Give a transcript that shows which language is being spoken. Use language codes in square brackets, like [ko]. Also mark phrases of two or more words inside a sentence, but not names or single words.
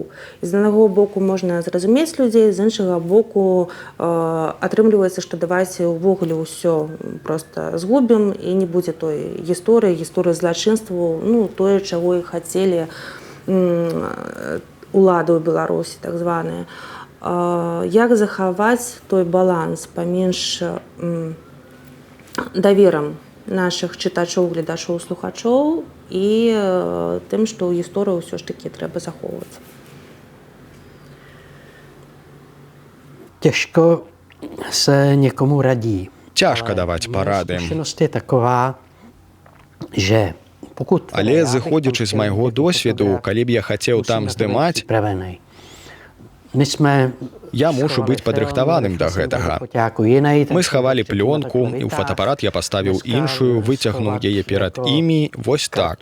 [be] З аднаго боку можна зразумець людзей, з іншага боку атрымліваецца, што давайце ўвогуле ўсё проста згубім і не будзе той гісторыі злачынстваў, ну, тое, чаго і хацелі улады ў Беларусі, так званыя. Як захаваць той баланс паміж даверам нашых чытачоў, гледачоў, слухачоў і тым, што ў гісторыю ўсё ж такі трэба захоўваць? [cs] Těžko se někomu radí. [be] Цяжка даваць парады. [sk] Skúsenosť je taková, že [be] Але, зыходзячы з майго досведу, калі б я хацеў там здымаць, Я мушу быць падрыхтаваным да гэтага. Мы схавалі плёнку, і ў фотаапарат я паставіў іншую, выцягнуў яе перад імі, вось так.